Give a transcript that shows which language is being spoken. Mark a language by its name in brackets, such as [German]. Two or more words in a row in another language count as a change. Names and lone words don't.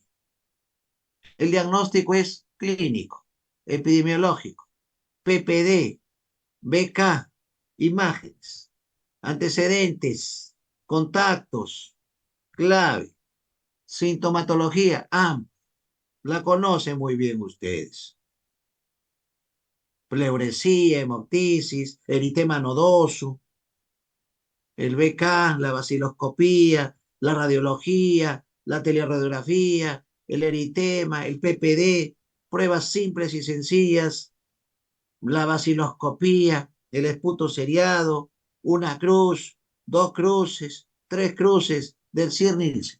[Spanish] El diagnóstico es clínico, epidemiológico, PPD, BK, imágenes, antecedentes, contactos, clave, sintomatología amplia. La conocen muy bien ustedes. Pleuresía, hemoptisis, eritema nodoso, el BK, la vaciloscopía, la radiología, la teleradiografía, el eritema, el PPD, pruebas simples y sencillas, la vaciloscopía, el esputo seriado, una cruz, dos cruces, tres cruces del Sir-Nielsen.